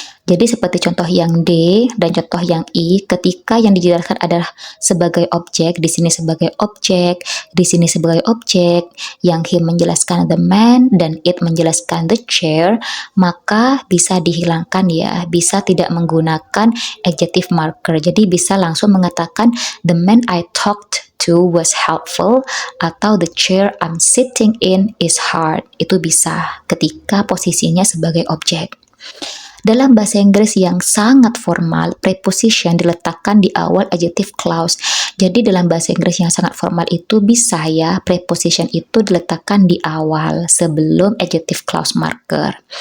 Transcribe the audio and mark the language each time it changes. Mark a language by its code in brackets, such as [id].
[id] Jadi seperti contoh yang D dan contoh yang I, ketika yang dijelaskan adalah sebagai objek, di sini sebagai objek, di sini sebagai objek, yang him menjelaskan the man dan it menjelaskan the chair, maka bisa dihilangkan ya, bisa tidak menggunakan adjective marker. Jadi bisa langsung mengatakan [en] the man I talked to was helpful, atau the chair I'm sitting in is hard. [id] Itu bisa ketika posisinya sebagai objek. Dalam bahasa Inggris yang sangat formal, preposition diletakkan di awal adjective clause. Jadi dalam bahasa Inggris yang sangat formal itu bisa ya, preposition itu diletakkan di awal sebelum adjective clause marker.